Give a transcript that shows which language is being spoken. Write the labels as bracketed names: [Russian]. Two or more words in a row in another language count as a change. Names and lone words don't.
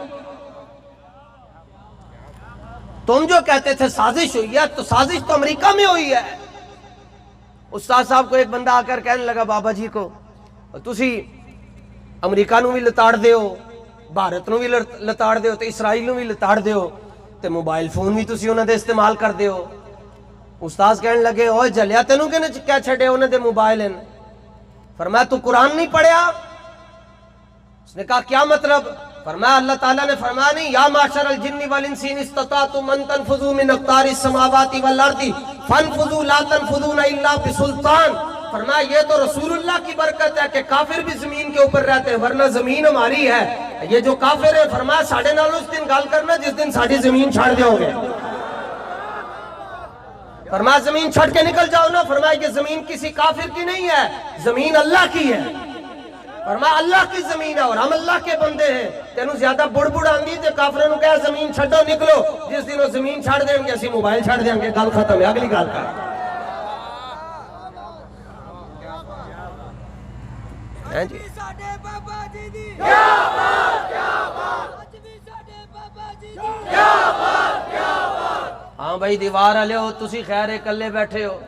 [Urdu] تم جو کہتے تھے سازش ہوئی ہے تو سازش تو امریکہ میں ہوئی ہے. استاد صاحب کو ایک بندہ آ کر کہنے لگا [Punjabi] بابا جی کو تسی امریکہ نو بھی لتاڑ دیو، بھارت نو بھی لتاڑ دیو، تو اسرائیل نو بھی لتاڑ دیو، تے موبائل فون بھی تسی انہاں دے استعمال کر دیو. استاد کہنے لگے اوے جلیا تینوں کہنے کیا چھڑے انہاں دے موبائل ہیں؟ فرمایا تو قرآن نہیں پڑھیا؟ [Urdu] اس نے کہا کیا مطلب؟ فرمایا اللہ تعالیٰ نے فرمایا نہیں [Arabic] یا معاشر الجن والانس ان استطعتم ان تنفذوا من اقطار السماوات والارض فانفذوا لا تنفذون الا بسلطان. [Urdu] فرمایا یہ تو رسول اللہ کی برکت ہے کہ کافر بھی زمین کے اوپر رہتے ہیں ورنہ زمین ہماری ہے. [Punjabi] یہ جو کافر ہے فرمایا ساڑھے نال اس دن گال کرنا جس دن ساڑھی زمین چھاڑ دیو گے. [Urdu] فرمایا زمین چھڑ کے نکل جاؤ نا. فرمایا کہ زمین کسی کافر کی نہیں ہے، زمین اللہ کی ہے. فرمایا اللہ کی زمین ہے اور ہم اللہ کے بندے ہیں. [Punjabi] تینوں زیادہ بڑ آندی تے کافروں نے کہا زمین چھڑو نکلو، جس دن وہ زمین چھڑ دیں گے اسی موبائل چھڑ دیں گے، گل ختم ہے. اگلی گل کر جی. ہاں بھائی دیوار والے ہو تسی خیر اکلے بیٹھے ہو.